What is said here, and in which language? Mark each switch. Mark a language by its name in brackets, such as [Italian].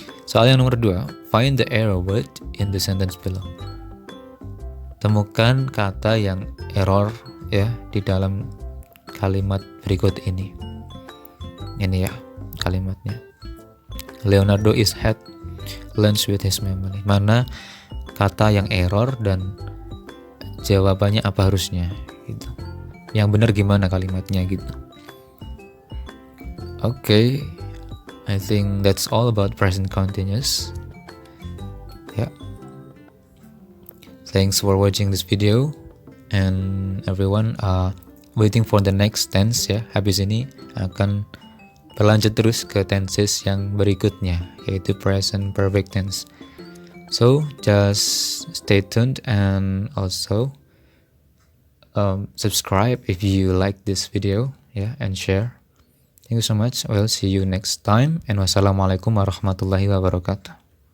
[Indonesian] Soal yang nomor 2, [English] find the error word in the sentence below. [Indonesian] Temukan kata yang error ya di dalam kalimat berikut ini. Ini ya kalimatnya. [English] Leonardo is had lunch with his family. [Indonesian] Mana kata yang error dan jawabannya apa harusnya gitu. Yang benar gimana kalimatnya gitu. [English] Okay, I think that's all about present continuous. Yeah. Thanks for watching this video, and everyone waiting for the next tense ya. [Indonesian] Habis ini akan berlanjut terus ke tenses yang berikutnya, yaitu present perfect tense. [English] So just stay tuned and also subscribe if you like this video ya, and share. Thank you so much. We'll see you next time, and [Arabic] wassalamualaikum warahmatullahi wabarakatuh.